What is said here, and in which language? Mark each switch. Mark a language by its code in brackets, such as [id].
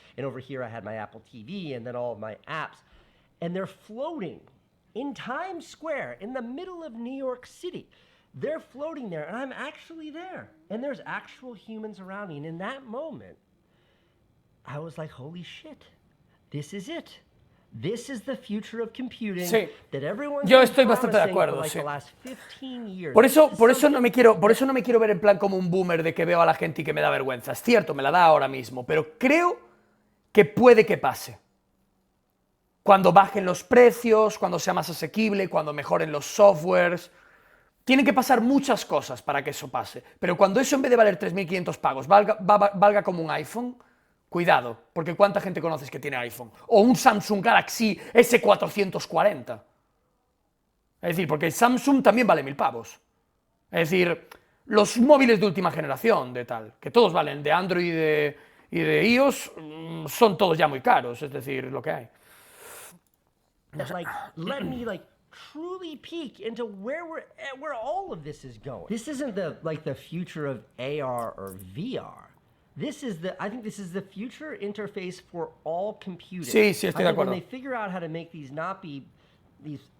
[en] And over here I had my Apple TV and then all of my apps. And they're floating in Times Square in the middle of New York City. They're floating there and I'm actually there. And there's actual humans around me. And in that moment, I was like, holy shit, this is it. This is the future of computing. [es] Sí, [en] that everyone's [es] yo estoy bastante de acuerdo, [en] like [es] sí. [en] the last 15 years. [es] Por eso no me quiero ver en plan como un boomer de que veo a la gente y que me da vergüenza. Es cierto, me la da ahora mismo, pero creo que puede que pase. Cuando bajen los precios, cuando sea más asequible, cuando mejoren los softwares. Tienen que pasar muchas cosas para que eso pase. Pero cuando eso en vez de valer 3.500 pagos valga como un iPhone, Cuidado, porque ¿cuánta gente conoces que tiene iPhone? O un Samsung Galaxy S440. Es decir, porque el Samsung también vale 1000 pavos. Es decir, los móviles de última generación, de tal, que todos valen, de Android y de iOS, son todos ya muy caros, es decir, lo que hay. [en] Like, let me like truly peek into where all of this is going. This isn't the future of AR or VR. I think this is the future interface for all computing. [es] Sí, sí, estoy de acuerdo. [en] When they figure out how to make these not be these